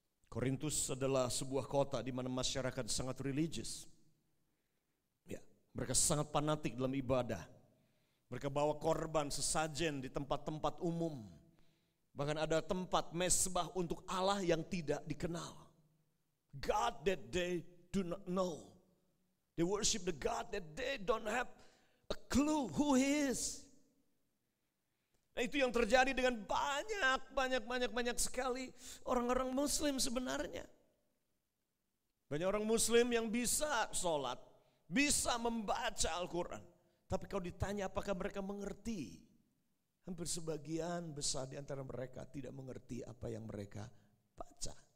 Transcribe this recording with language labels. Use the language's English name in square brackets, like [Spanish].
[Indonesian] Korintus adalah sebuah kota di mana masyarakat sangat religius. Ya, mereka sangat fanatik dalam ibadah. Mereka bawa korban sesajen di tempat-tempat umum. Bahkan ada tempat mesbah untuk Allah yang tidak dikenal. [English] God that they do not know. They worship the God that they don't have a clue who He is. [Indonesian] Nah, itu yang terjadi dengan banyak sekali orang-orang Muslim sebenarnya. Banyak orang Muslim yang bisa sholat, bisa membaca Al-Quran. Tapi kalau ditanya apakah mereka mengerti, hampir sebagian besar di antara mereka tidak mengerti apa yang mereka baca.